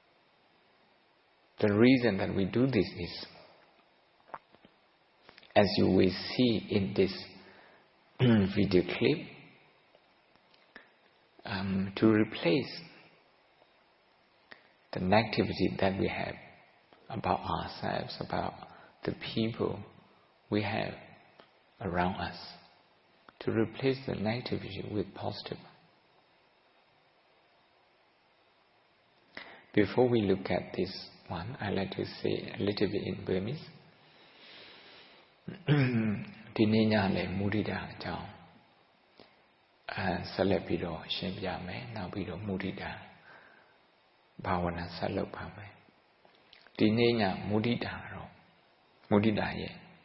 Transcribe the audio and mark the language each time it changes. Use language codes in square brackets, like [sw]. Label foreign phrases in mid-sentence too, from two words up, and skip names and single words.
[en] The reason that we do this is as you will see in this video clip, to replace the negativity that we have about ourselves, about the people we have around us, to replace the negativity with positive. Before we look at this one, I'd like to say a little bit in Burmese. [my] Diနေ့ညလည်းမုဒိတာအကြောင်းဆက်လက်ပြီးတော့ရှင်းပြမယ်။နောက်ပြီးတော့မုဒိတာဘာဝနာဆက်လုပ်ပါမယ်။ဒီနေ့ညမုဒိတာတော့မုဒိတာရဲ့